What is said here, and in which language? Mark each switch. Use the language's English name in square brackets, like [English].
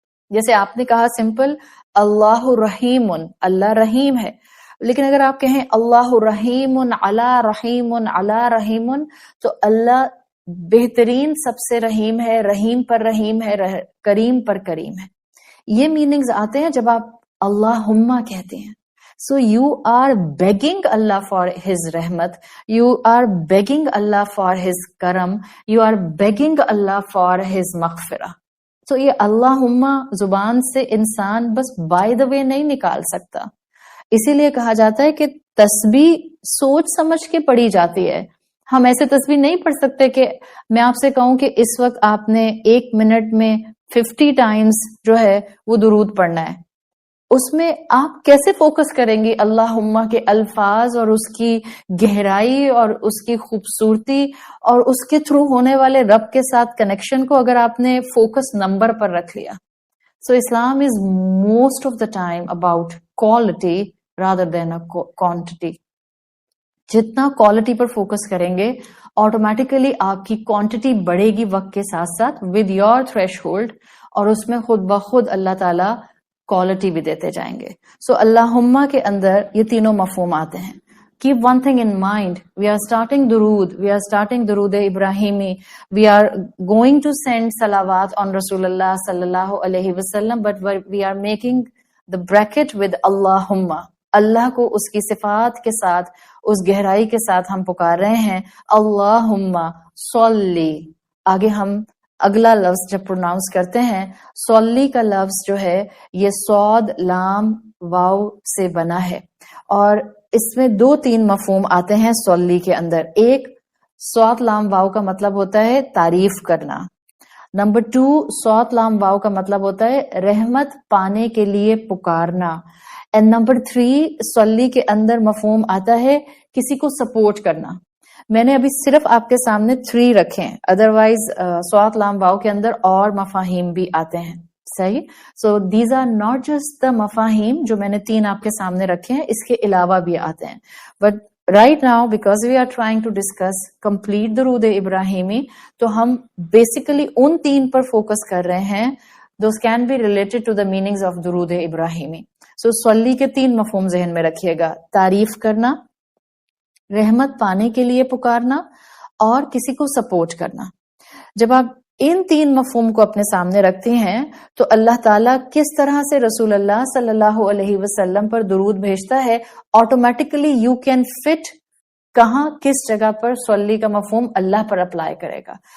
[Urdu] جیسے آپ نے کہا سمپل اللہ رحیم، اللہ رحیم ہے، لیکن اگر آپ کہیں اللہ رحیم علی رحیم علی رحیم تو اللہ بہترین سب سے رحیم ہے، رحیم پر رحیم ہے، کریم پر کریم ہے. یہ میننگز آتے ہیں جب آپ اللہم کہتے ہیں. [English] So you are begging Allah for His rahmat, you are begging Allah for His karam, you are begging Allah for His maghfirah. [Urdu] So یہ اللہم زبان سے انسان بس [English] by the way [Urdu] نہیں نکال سکتا. اسی لیے کہا جاتا ہے کہ تسبیح سوچ سمجھ کے پڑھی جاتی ہے. ہم ایسے تسبیح نہیں پڑھ سکتے کہ میں آپ سے کہوں کہ اس وقت آپ نے 1 منٹ میں 50 ٹائمز جو ہے وہ درود پڑھنا ہے. اس میں آپ کیسے فوکس کریں گے اللہم کے الفاظ اور اس کی گہرائی اور اس کی خوبصورتی اور اس کے تھرو ہونے والے رب کے ساتھ کنیکشن کو اگر آپ نے فوکس نمبر پر رکھ لیا. [English] So Islam is most of the time about quality rather than quantity. [Urdu] جتنا کوالٹی پر فوکس کریں گے آٹومیٹیکلی آپ کی کوانٹٹی بڑھے گی وقت کے ساتھ ساتھ [English] with your threshold, [Urdu] اور اس میں خود بخود اللہ تعالیٰ کوالٹی بھی دیتے جائیں گے. سو اللہم کے اندر یہ تینوں مفہوم آتے ہیں. [English] Keep one thing in mind. We are starting Durood. We are starting Durood Ibrahimi. We are going to send salawat on Rasulullah sallallahu alaihi wasallam, but we are making the bracket with Allahumma. [Urdu] اللہ کو اس کی صفات کے ساتھ, اس گہرائی کے ساتھ ہم پکار رہے ہیں اللہم صلی. آگے ہم اگلا لفظ جب پروناؤنس کرتے ہیں, صلی کا لفظ جو ہے یہ صاد لام واو سے بنا ہے, اور اس میں 2-3 مفہوم آتے ہیں صلی کے اندر. ایک, صاد لام واو کا مطلب ہوتا ہے تعریف کرنا. نمبر 2, صاد لام واو کا مطلب ہوتا ہے رحمت پانے کے لیے پکارنا. اینڈ نمبر 3, صلی کے اندر مفہوم آتا ہے کسی کو سپورٹ کرنا. میں نے ابھی صرف آپ کے سامنے 3 رکھے ہیں, ادروائز صاد لام واو کے اندر اور مفاہیم بھی آتے ہیں. صحیح. [English] so these are not just the [Urdu] مفاہیم جو میں نے 3 آپ کے سامنے رکھے ہیں, اس کے علاوہ بھی آتے ہیں. [English] but right now because we are trying to discuss complete درود ابراہیمی, [Urdu] تو ہم بیسیکلی ان 3 پر فوکس کر رہے ہیں. [English] Those can be related to the meanings of درود ابراہیمی. [Urdu] سو صلی کے 3 مفہوم ذہن میں رکھیے گا, تعریف کرنا, رحمت پانے کے لیے پکارنا, اور کسی کو سپورٹ کرنا. جب آپ ان 3 مفہوم کو اپنے سامنے رکھتے ہیں تو اللہ تعالیٰ کس طرح سے رسول اللہ صلی اللہ علیہ وسلم پر درود بھیجتا ہے, [English] automatically you can fit [Urdu] کہاں کس جگہ پر صلی کا مفہوم اللہ پر اپلائی کرے گا.